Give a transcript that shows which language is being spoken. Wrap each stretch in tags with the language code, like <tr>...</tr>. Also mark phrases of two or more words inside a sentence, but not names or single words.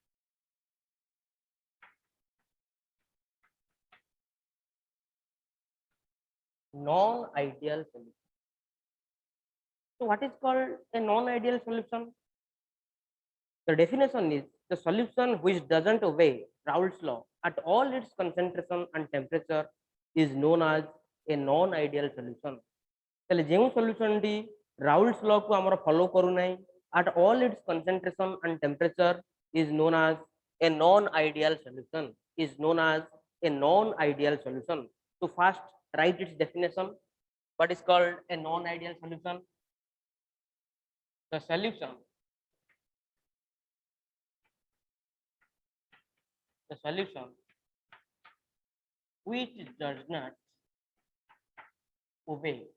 <en>Non-ideal solution. So, what is called a non-ideal solution? The definition is the solution which doesn't obey Raoult's law at all its concentration and temperature is known as a non-ideal solution.</en> <or>ତାହେଲେ ଯେଉଁ ସଲ୍ୟୁସନଟି ରାଉଲ୍ସ ଲକୁ ଆମର ଫଲୋ କରୁନାହିଁ</or> <en>at all its concentration and temperature is known as a non-ideal solution. Is known as a non-ideal solution. So first write its definition. What is called a non-ideal solution? The solution which does not obey</en>